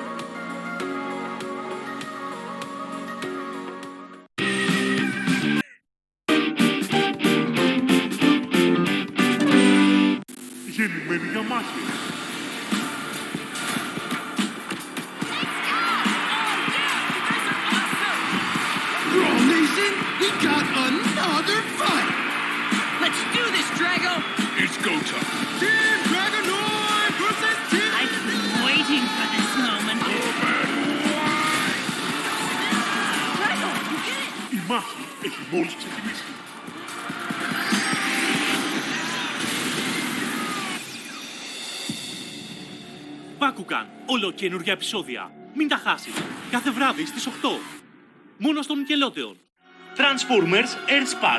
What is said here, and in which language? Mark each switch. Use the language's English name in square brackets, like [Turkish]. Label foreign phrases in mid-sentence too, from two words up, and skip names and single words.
[Greek] Γεννημένοι για μάχη. [English] Brawl Nation, we got another fight! Let's do this, Drago! It's go time. Team Dragonoid versus Team... I've been waiting for this moment. Drago, you did it! [Greek] Η μάχη έχει μόλις ξεκινήσει. Bakugan, ολοκαίνουργια επεισόδια. Μην τα χάσεις. Κάθε βράδυ στις 8. Μόνο στον Nickelodeon. [English] Transformers Earth Spark.